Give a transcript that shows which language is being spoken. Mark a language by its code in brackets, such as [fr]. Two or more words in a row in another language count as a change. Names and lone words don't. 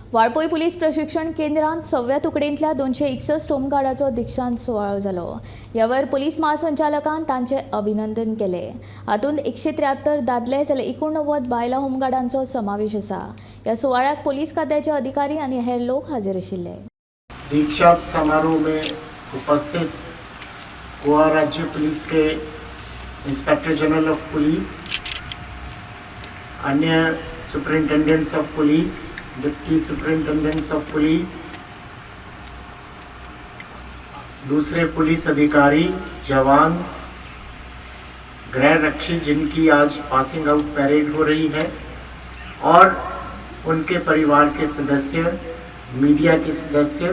[kok] वाळपय पुलीस प्रशिक्षण केंद्रांत 6व्या तुकडेंतल्या 261 होमगार्डाचो दीक्षांत सुवाळो जालो। ह्या वेळार पुलीस महासंचालकान तांचे अभिनंदन केले। हातूंत 173 दादले जाल्यार 89 बायलां होमगार्डांचो समावेश आसा। ह्या सुवाळ्याक पुलीस खात्याचे अधिकारी आनी हेर लोक हाजीर आशिल्ले। [hi] दीक्षांत समारोह में उपस्थित गोवा राज्य पुलिस के [en] Inspector General of Police, [hi] अन्य [en] Superintendents of Police, [hi] डिप्टी [en] Superintendents of Police, [hi] दूसरे पुलिस अधिकारी, जवान, गृह रक्षी जिनकी आज [en] passing out parade [hi] हो रही है, और उनके परिवार के सदस्य, मीडिया के सदस्य।